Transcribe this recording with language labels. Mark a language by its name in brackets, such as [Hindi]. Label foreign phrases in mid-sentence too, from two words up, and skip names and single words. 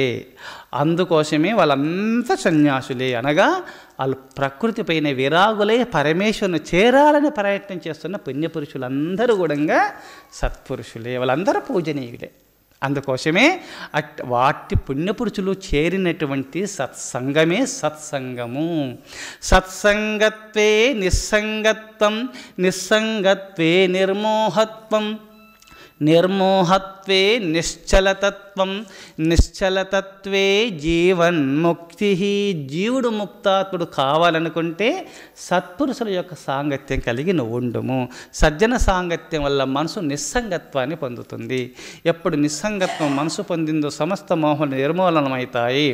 [Telugu] అందుకోసమే వాళ్ళంతా సన్యాసులే, అనగా వాళ్ళు ప్రకృతి పైన విరాగులే పరమేశ్వరుని చేరాలని ప్రయత్నం చేస్తున్న పుణ్యపురుషులందరూ కూడా సత్పురుషులే, వాళ్ళందరూ పూజనీయులే. అందుకోసమే వాటి పుణ్యపురుషులు చేరినటువంటి సత్సంగమే సత్సంగము. [Sanskrit] సత్సంగత్వే నిస్సంగత్వం, నిస్సంగత్వే నిర్మోహత్వం, నిర్మోహత్వే నిశ్చలతత్వం, నిశ్చలతత్వే జీవన్ముక్తి. [Telugu] జీవుడు ముక్తాత్ముడు కావాలనుకుంటే సత్పురుషుల యొక్క సాంగత్యం కలిగి నువ్వు ఉండుము. సజ్జన సాంగత్యం వల్ల మనసు నిస్సంగత్వాన్ని పొందుతుంది. ఎప్పుడు నిస్సంగత్వం మనసు పొందిందో సమస్త మోహములు నిర్మూలనమవుతాయి.